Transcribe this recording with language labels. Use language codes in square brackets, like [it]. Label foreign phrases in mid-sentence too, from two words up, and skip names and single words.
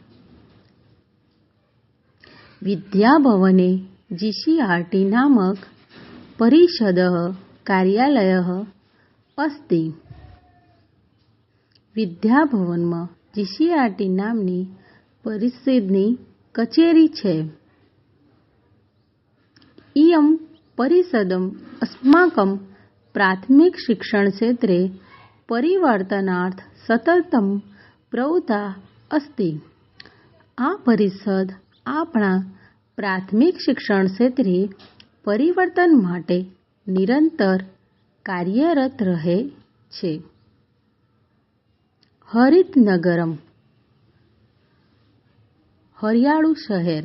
[sa] વિદ્યાભવને જીસીઆરટી નામક પરિષદઃ કાર્યાલયઃ અસ્તિ. [gu] વિદ્યાભવનમાં જીસીઆરટી નામની પરિષદની કચેરી છે. [sa] इयं परिषदम् अस्माकं प्राथमिक शिक्षण क्षेत्रे परिवर्तनार्थ सततं प्रवृत्ता अस्ति. [gu] આ પરિષદ આપણા પ્રાથમિક શિક્ષણ ક્ષેત્રે પરિવર્તન માટે નિરંતર કાર્યરત રહે છે. હરિતનગરમ. હરિયાળું શહેર.